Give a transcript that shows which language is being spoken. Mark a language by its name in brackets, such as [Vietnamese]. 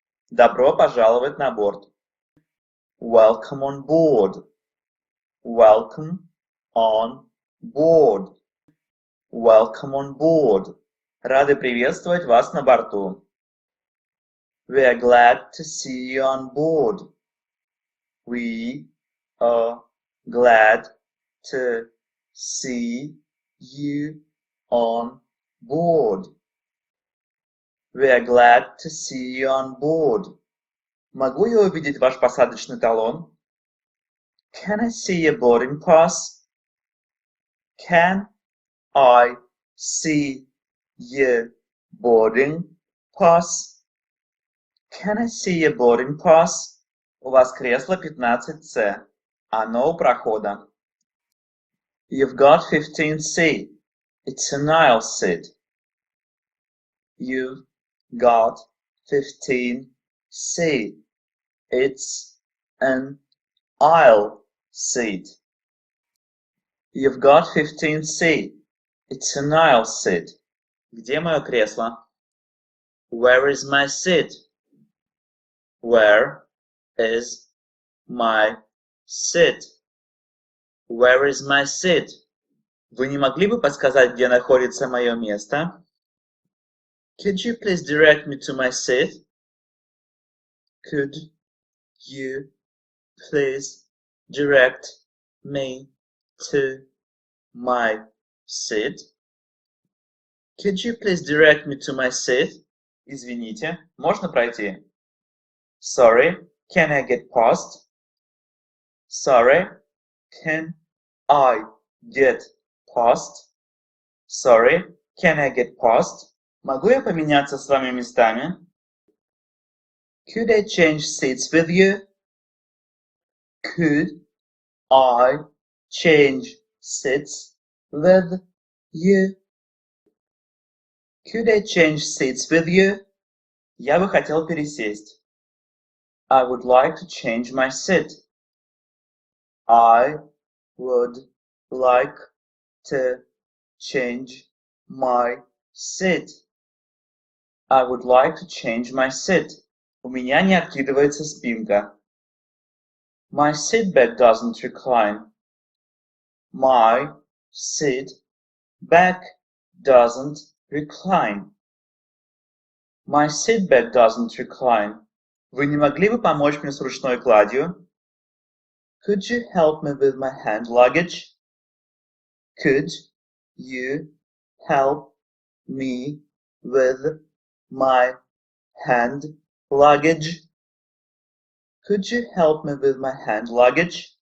[Russian] Добро пожаловать на борт. [English] Welcome on board. Welcome on board. Welcome on board. [Russian] Рады приветствовать вас на борту. [English] We are glad to see you on board. We are glad to see you on board. We are glad to see you on board. [Russian] Могу я увидеть ваш посадочный талон? [English] Can I see your boarding pass? Can I see your boarding pass? Can I see your boarding pass? [Russian] У вас кресло 15C. Оно у прохода. [English] You've got 15C. It's an aisle seat. You've got 15C. It's an aisle seat. You've got 15C. It's an aisle seat. [Russian] Где мое кресло? [English] Where is my seat? Where is my seat? Where is my seat? [Russian] Вы не могли бы подсказать, где находится мое место? [English] Could you please direct me to my seat? Could you please direct me to my seat? Could you please direct me to my seat? [Russian] Извините, можно пройти? [English] Sorry, can I get past? Sorry, can I get past? Sorry, can I get past? [Russian] Могу я поменяться с вами местами? [English] Could I change seats with you? Could I change seats with you? Could I change seats with you? [Russian] Я бы хотел пересесть. [English] I would like to change my seat. I would like to change my seat. I would like to change my seat. [Russian] У меня не откидывается спинка. [English] My seat back doesn't recline. My seat back doesn't recline. My seat back doesn't recline. [Russian] Вы не могли бы помочь мне с ручной кладью? [English] Could you help me with my hand luggage? Could you help me with my hand luggage? Could you help me with my hand luggage?